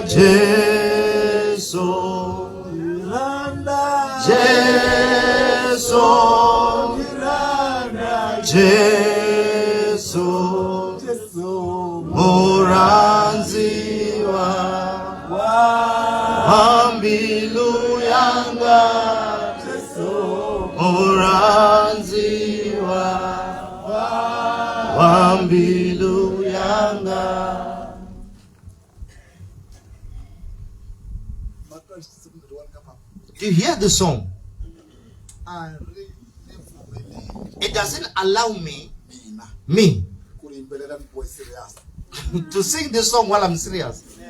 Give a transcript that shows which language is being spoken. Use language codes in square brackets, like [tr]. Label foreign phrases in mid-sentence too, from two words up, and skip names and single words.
[ve] Jesu diranda Jesu diranda Jesu Muranziwa wambiluyanga Muranziwa wambiluyanga. [en] Do you hear the song? It doesn't allow me to sing this song while I'm serious.